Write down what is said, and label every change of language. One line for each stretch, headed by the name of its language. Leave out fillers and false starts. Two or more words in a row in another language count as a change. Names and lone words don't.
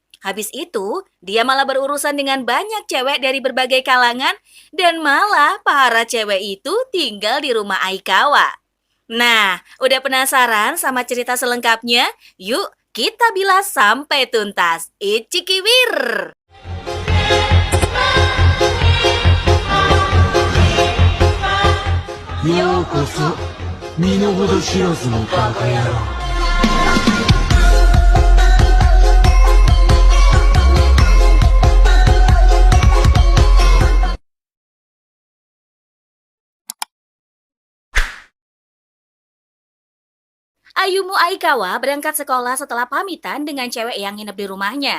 Indonesian: Habis itu, dia malah berurusan dengan banyak cewek dari berbagai kalangan dan malah para cewek itu tinggal di rumah Aikawa. Nah, udah penasaran sama cerita selengkapnya? Yuk, kita bilas sampai tuntas. Ichikiwir!
Japanese: ようこそ身の程知らずのバカ野郎。
Indonesian: Ayumu Aikawa berangkat sekolah setelah pamitan dengan cewek yang nginep di rumahnya.